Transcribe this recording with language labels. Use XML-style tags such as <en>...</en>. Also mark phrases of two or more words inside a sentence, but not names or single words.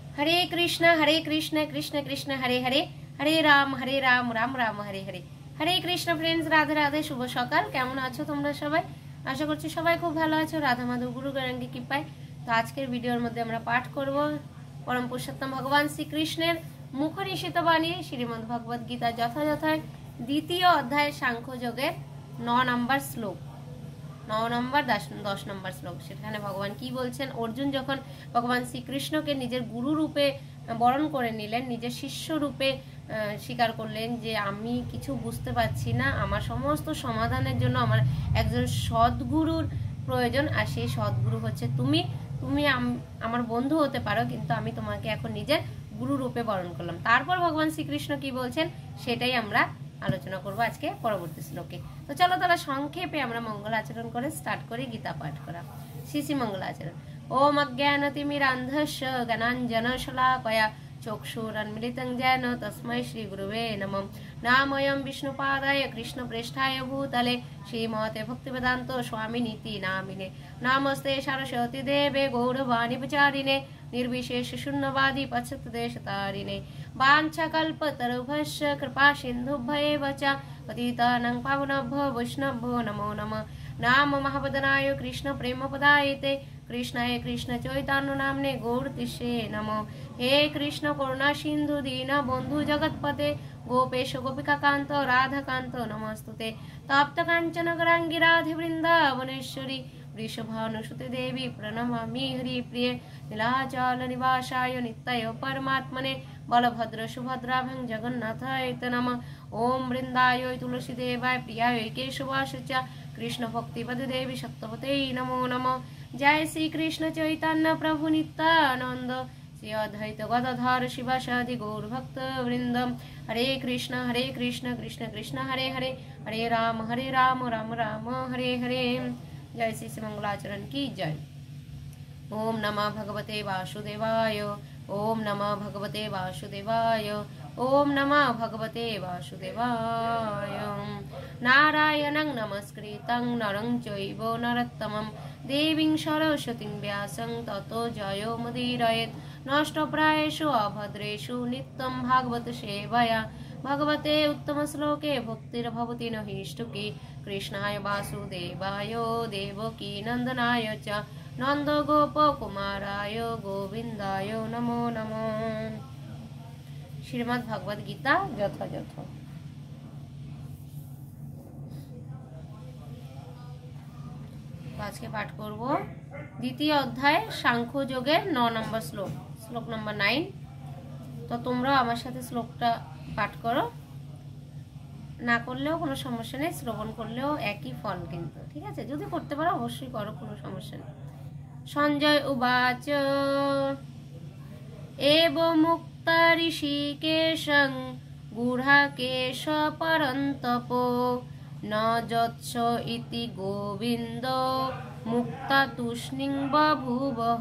<sa>हरे कृष्ण कृष्ण कृष्ण हरे हरे, हरे राम राम राम हरे हरे।</sa> <bn>হরে কৃষ্ণ ফ্রেন্ডস, রাধে রাধে, শুভ সকাল। কেমন আছো তোমরা সবাই? আশা করছি সবাই খুব ভালো আছো রাধা মাধব গুরু গৌরাঙ্গী কৃপায়। তো আজকের ভিডিওর মধ্যে আমরা পাঠ করব পরম পুরুষোত্তম ভগবান শ্রীকৃষ্ণের মুখ নিঃসৃত বাণী শ্রীমদ্ ভগবদ গীতা যথাযথ দ্বিতীয় অধ্যায় সাংখ্য যোগের 9 নম্বর শ্লোক, 9 নম্বর 10 নম্বর শ্লোক। সেখানে ভগবান কি বলছেন, অর্জুন যখন ভগবান শ্রীকৃষ্ণকে নিজের গুরু রূপে বরণ করে নিলেন, নিজের শিষ্য রূপে স্বীকার করলেন যে আমি কিছু বুঝতে পারছি না, আমার সমস্ত সমাধানের জন্য আমার একজন সদ্গুরুর প্রয়োজন, আর সেই সদ্গুরু হচ্ছে তুমি। তুমি আমার বন্ধু হতে পারো, কিন্তু আমি তোমাকে এখন নিজের গুরু রূপে বরণ করলাম। তারপর ভগবান শ্রীকৃষ্ণ কি বলছেন সেটাই আমরা আলোচনা করব আজকে পরবর্তী শ্লোকে। তো চলো তাহলে সংক্ষেপে আমরা মঙ্গল আচরণ করে স্টার্ট করি গীতা পাঠ করা।</bn> <sa>শ্রী মঙ্গল আচরণ। ওম অজ্ঞানতিমিরান্ধস্য জ্ঞানাঞ্জনশলাকয়া চক্ষুরন্মিলিतं येन तस्मै श्रीगुरुवे नमः। नामयं विष्णुपादाय कृष्णप्रेष्ठाय भूतले श्रीमते भक्तिवेदान्त स्वामिनीति नामिने। नमस्ते सरस्वती देवे गौरवाणी प्रचारिणे निर्विशेष शून्यवादी पश्चात्देशतारिणे। वाञ्छाकल्पतरुभ्यश्च कृपा सिन्धुभ्येव च पतितानां पावनेभ्यो वैष्णवेभ्यो नमो नमः। नाम महावदनाय कृष्ण प्रेमपदायते कृष्णाय कृष्ण चैतन्य नामने गौरतिष्ठे नमो। हे कृष्ण करुणा सिंधु दीन बंधु जगतपते गोपेश गोपिकाकांत राधाकांत नमस्तुते। तप्त कांचन गौरांगी राधे वृंदावनेश्वरी वृषभानुसुते देवी प्रणमामि हरिप्रिये। नीलाचल निवासाय नित्याय परमात्मने बलभद्र सुभद्राभ्यां जगन्नाथाय नमः। ओम वृंदाय तुलसीदेवाय प्रियाय केशवाय च कृष्ण भक्तिपदे देवी सत्यवते नमो नमः। जय श्री कृष्ण चैतन्य प्रभु नित्यानंद श्री अद्वैत गदाधर शिवासादि गौर भक्त वृंद। हरे कृष्ण कृष्ण कृष्ण हरे हरे, हरे राम राम राम हरे हरे।</sa> <hi>जय श्री मंगलाचरण की जय।</hi> <sa>ओम नमः भगवते वासुदेवाय, ओम नमः भगवते वासुदेवाय, ओम नमः भगवते वासुदेवाय। नारायणं नमस्कृतं नरं चैव नरोत्तमं देवीं सरस्वतीं व्यासं ततो जयो मुदीरयेत्। नष्टप्रायेषु अभद्रेषु नित्यं भागवत सेवया भगवते उत्तम श्लोके भक्तिर्भवति न हिष्टुकी। कृष्णाय वासुदेवाय देवकी नंदनाय च नंद गोप कुमाराय गोविंदाय नमो नमः। श्रीमद् भगवद गीता यथायथ।</sa> <bn>আজকে পাঠ করব দ্বিতীয় অধ্যায় সাংখ্য যোগের 9 নম্বর শ্লোক, শ্লোক নম্বর 9। तो তোমরা আমার সাথে শ্লোকটা পাঠ করো, না করলেও কোনো সমস্যা নেই, শ্রবণ করলেও একই ফল কিন্তু, ঠিক আছে? যদি করতে পারো অবশ্যই করো, কোনো সমস্যা নেই।</bn> <sa>সঞ্জয় উবাচ এব মুক্তা ঋষিকেশং গুঢ়াকেশ পরন্তপ ন যৎস ইতি গোবিন্দ মুক্তা তুষ্ণিং বভূবঃ।</sa>